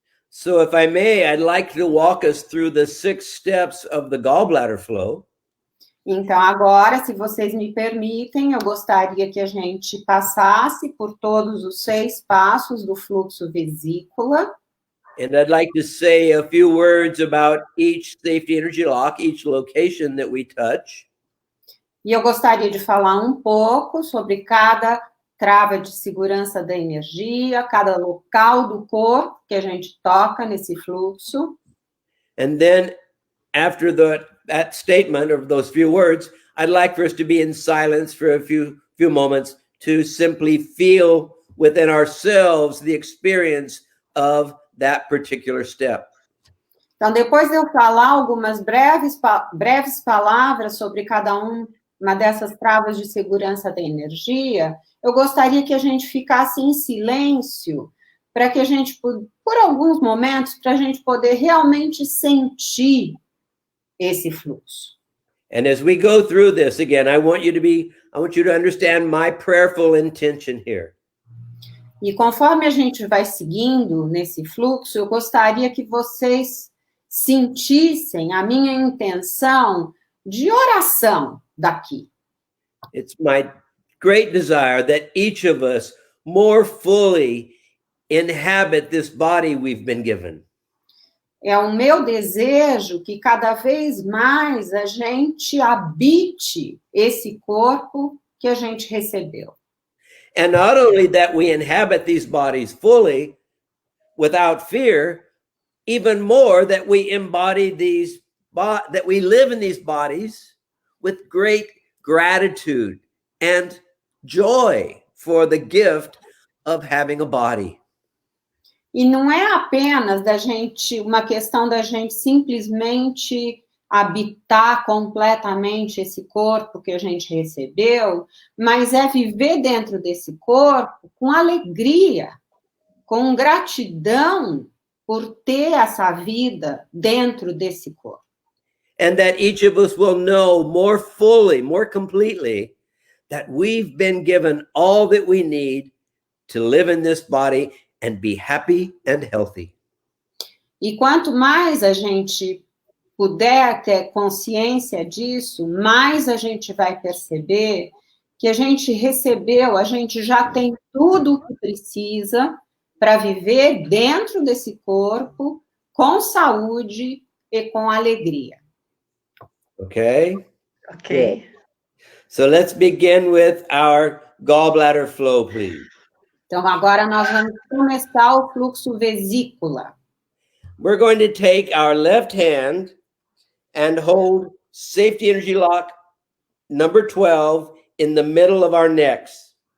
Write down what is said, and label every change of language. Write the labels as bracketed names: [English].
[English] So if I may, I'd like to walk us through the 6 steps of the gallbladder flow. [Portuguese] Então, agora, se vocês me permitem, eu gostaria que a gente passasse por todos os 6 passos do fluxo vesícula. [English] And I'd like to say a few words about each safety energy lock, each location that we touch. [Portuguese] E eu gostaria de falar um pouco sobre cada trava de segurança da energia, cada local do corpo que a gente toca nesse fluxo. [English] And then after that statement of those few words, I'd like for us to be in silence for a few moments to simply feel within ourselves the experience of that particular step. [Portuguese] Então, depois de eu falar algumas breves palavras sobre cada uma dessas travas de segurança da energia, eu gostaria que a gente ficasse em silêncio, para que a gente, por alguns momentos, para a gente poder realmente sentir esse fluxo. [English] And as we go through this again, I want you to understand my prayerful intention here. [Portuguese] E conforme a gente vai seguindo nesse fluxo, eu gostaria que vocês sentissem a minha intenção de oração daqui. [English] It's my great desire that each of us more fully inhabit this body we've been given. [Portuguese] É o meu desejo que cada vez mais a gente habite esse corpo que a gente recebeu. [English] And not only that we inhabit these bodies fully without fear, even more that we embody that we live in these bodies with great gratitude and joy for the gift of having a body. [Portuguese] E não é apenas uma questão da gente simplesmente habitar completamente esse corpo que a gente recebeu, mas é viver dentro desse corpo com alegria, com gratidão por ter essa vida dentro desse corpo. [English] And that each of us will know more fully, more completely, that we've been given all that we need to live in this body and be happy and healthy. [Portuguese] E quanto mais a gente puder ter consciência disso, mais a gente vai perceber que a gente recebeu, a gente já tem tudo o que precisa para viver dentro desse corpo com saúde e com alegria. [English] Okay? [Portuguese] Ok. [English] So let's begin with our gallbladder flow, please. [Portuguese] Então, agora nós vamos começar o fluxo vesícula. [English] We're going to take our left hand and hold safety energy lock number 12 in the middle of our necks.